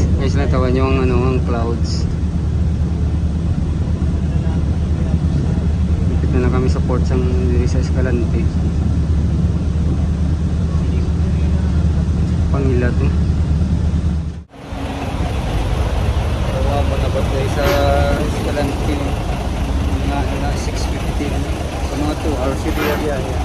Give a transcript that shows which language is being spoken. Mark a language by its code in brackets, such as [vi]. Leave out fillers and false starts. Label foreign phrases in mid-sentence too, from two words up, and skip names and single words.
[hil] Guys, natawan nyo ang clouds. Lapit na lang kami sa port sang diri sa Escalante. Pangilat eh. Tawa mo na ba guys sa Escalante na 6:15. Sa mga 2 hours yung biya.